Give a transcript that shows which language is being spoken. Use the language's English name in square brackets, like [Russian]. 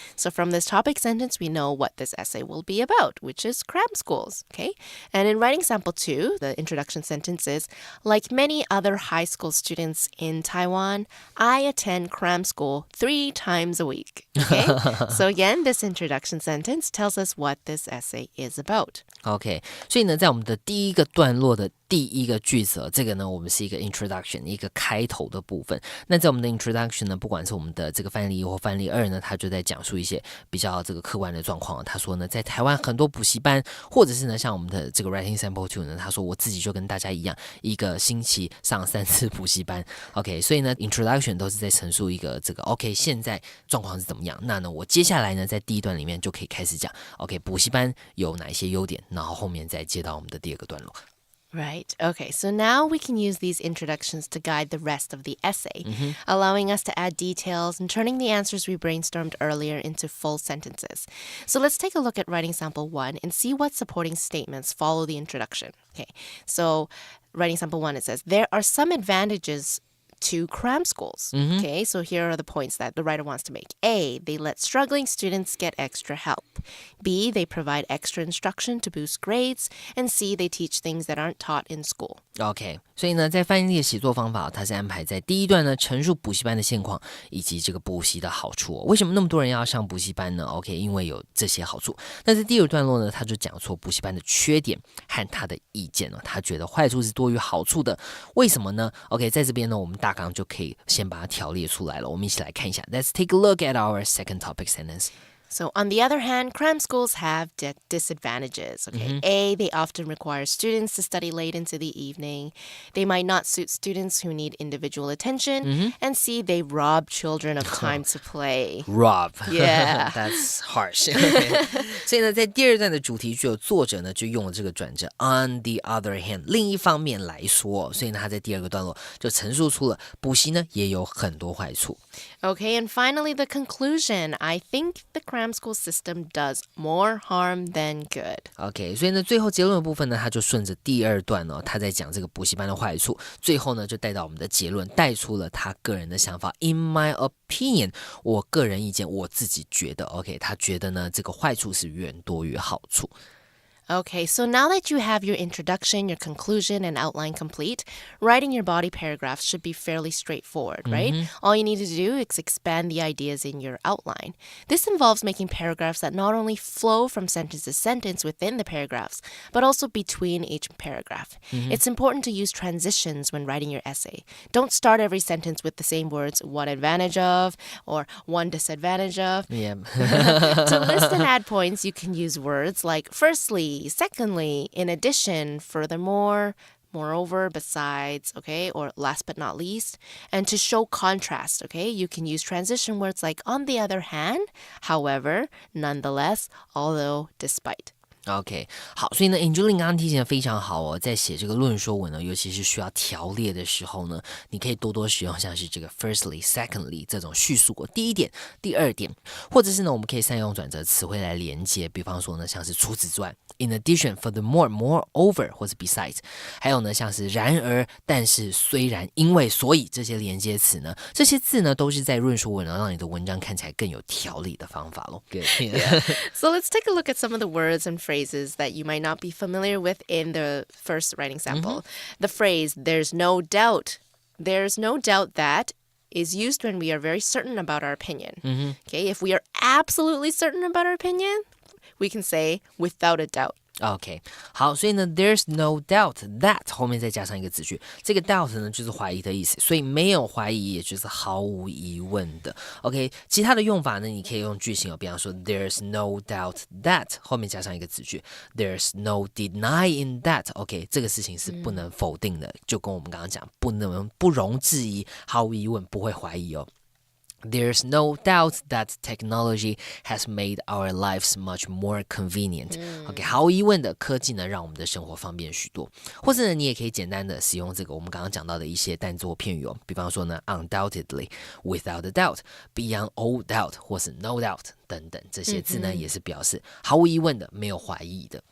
[English] So from this topic sentence, we know what this essay will be about, which is cram schools, okay? And in writing sample 2, the introduction sentence is, like many other high school students in Taiwan, I attend cram school 3 times a week, okay? So again, this introduction sentence tells us what this essay is about. [Chinese] OK， 所以呢，在我们的第一个段落的第一个句子，这个呢，我们是一个 introduction， 一个开头的部分。那在我们的 introduction 呢，不管是我们的这个范例1或范例2呢，他就在讲述一些比较这个客观的状况。他说呢，在台湾很多补习班，或者是呢，像我们的这个 writing sample 2呢，他说我自己就跟大家一样，一个星期上3次补习班。 OK， 所以呢 ，introduction 都是在陈述一个这个 OK， 现在状况是怎么样？那呢，我接下来呢，在第一段里面就可以开始讲 OK， 补习班有哪一些优点。然后后面再接到我们的第二个段落。 [English] Right. Okay. So now we can use these introductions to guide the rest of the essay, allowing us to add details and turning the answers we brainstormed earlier into full sentences. So let's take a look at writing sample 1 and see what supporting statements follow the introduction. Okay. So writing sample 1, it says, there are some advantages to cram schools. Okay, so here are the points that the writer wants to make. A, they let struggling students get extra help. B, they provide extra instruction to boost grades. And C, they teach things that aren't taught in school. [Chinese] OK， 所以呢，在范例的写作方法，它是安排在第一段呢，陈述补习班的现况以及这个补习的好处。为什么那么多人要上补习班呢 ？OK， 因为有这些好处。那在第二段落呢，他就讲出补习班的缺点和他的意见了。他觉得坏处是多于好处的，为什么呢 ？OK， 在这边呢，我们大纲就可以先把它条列出来了。我们一起来看一下。 [English] Let's take a look at our second topic sentence. So on the other hand, cram schools have disadvantages. Okay, A, they often require students to study late into the evening. They might not suit students who need individual attention. And C, they rob children of time to play. Rob. Yeah. That's harsh. Okay. [Chinese] 所以呢，在第二段的主题句，作者呢就用了这个转折 [English] on the other hand， [Chinese] 另一方面来说，所以呢，他在第二个段落就陈述出了补习呢也有很多坏处。 [English] Okay, and finally the conclusion. I think the cram school system does more harm than good. [Chinese] OK， 所以呢，最后结论的部分呢，他就顺着第二段哦，他在讲这个补习班的坏处，最后呢就带到我们的结论，带出了他个人的想法。 [English] In my opinion， [Chinese] 我个人意见，我自己觉得 ，OK， 他觉得呢这个坏处是远多于好处。 [English] Okay, so now that you have your introduction, your conclusion, and outline complete, writing your body paragraphs should be fairly straightforward, right? All you need to do is expand the ideas in your outline. This involves making paragraphs that not only flow from sentence to sentence within the paragraphs, but also between each paragraph. It's important to use transitions when writing your essay. Don't start every sentence with the same words, one advantage of, or one disadvantage of. Yeah. To list and add points, you can use words like firstly, secondly, in addition, furthermore, moreover, besides, okay, or last but not least. And to show contrast, okay, you can use transition words like on the other hand, however, nonetheless, although, despite. [Chinese] OK， 好，所以呢 Angeline 刚刚提醒的非常好哦，在写这个论说文呢，尤其是需要条列的时候呢，你可以多多使用像是这个 firstly, secondly 这种叙述第一点、第二点，或者是呢，我们可以善用转折词汇来连接，比方说呢，像是除此之外 ， [English] in addition, furthermore, moreover [Chinese] 或是 besides， 还有呢，像是然而、但是、虽然、因为、所以这些连接词呢，这些字呢，都是在论说文，让你的文章看起来更有条理的方法咯。 [English] Good. Yeah. So let's take a look at some of the words and phrases that you might not be familiar with in the first writing sample. The phrase, there's no doubt that is used when we are very certain about our opinion. Okay, if we are absolutely certain about our opinion, we can say without a doubt. [Chinese] OK， 好，所以呢 [English] there's no doubt that [Chinese] 后面再加上一个子句，这个 doubt 呢就是怀疑的意思，所以没有怀疑也就是毫无疑问的。 OK， 其他的用法呢，你可以用句型比方说 [English] there's no doubt that [Chinese] 后面加上一个子句 [English] there's no denying that [Chinese] OK， 这个事情是不能否定的，就跟我们刚刚讲不容置疑，毫无疑问，不会怀疑哦。 [English] There's no doubt that technology has made our lives much more convenient. [Chinese] OK， 毫无疑问的，科技呢让我们的生活方便许多。或者呢，你也可以简单的使用这个我们刚刚讲到的一些单字片语哦，比方说呢 ， [English] undoubtedly, without a doubt, beyond all doubt [Chinese] 或是 no doubt 等等，这些字呢也是表示毫无疑问的，没有怀疑的。